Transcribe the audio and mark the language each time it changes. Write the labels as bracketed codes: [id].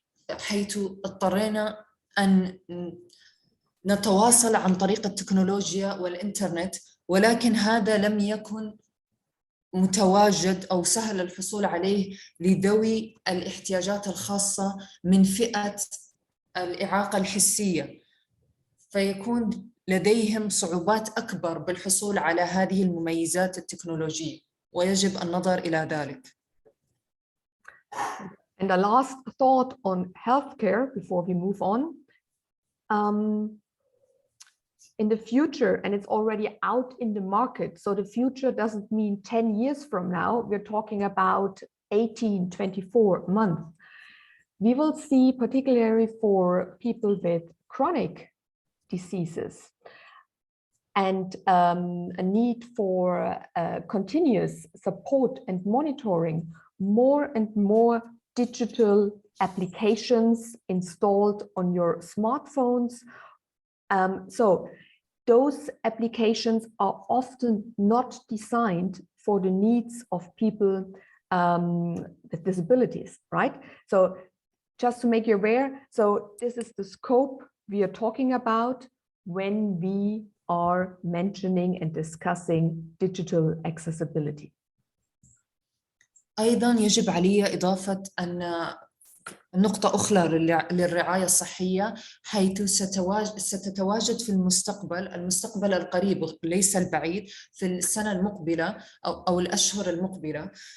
[ar] حيث اضطرينا أن نتواصل عن طريق التكنولوجيا والإنترنت، ولكن هذا لم يكن متواجد أو سهل الحصول عليه لذوي الاحتياجات الخاصة من فئة الإعاقة الحسية، فيكون لديهم صعوبات أكبر بالحصول على هذه المميزات التكنولوجية، ويجب النظر إلى ذلك. [en] And the last thought on healthcare before we move on. In the future, and it's already out in the market, so the future doesn't mean 10 years from now, we're talking about 18, 24 months. We will see, particularly for people with chronic diseases and a need for continuous support and monitoring, more and more digital applications installed on your smartphones. So those applications are often not designed for the needs of people with disabilities, right? So just to make you aware, so this is the scope we are talking about when we are mentioning and discussing digital accessibility. [ar] أيضاً يجب علي إضافة أن نقطة أخرى للرعاية الصحية، حيث ستتواجد في المستقبل القريب ليس البعيد، في السنة المقبلة أو الأشهر المقبلة،